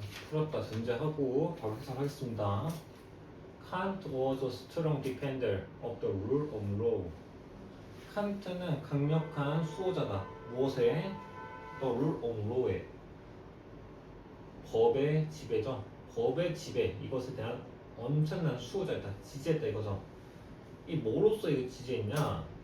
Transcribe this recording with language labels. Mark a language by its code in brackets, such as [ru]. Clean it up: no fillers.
[ko] 풀었다 전제하고 바로 해설하겠습니다. [en] Kant was a strong defender of the rule of law. [ko] 칸트는 강력한 수호자다. 무엇에? The rule of law에. 법의 지배죠. 법의 지배. 이것에 대한 엄청난 수호자였다. 지지했다 이거죠. 이 뭐로서 이거 지지했냐?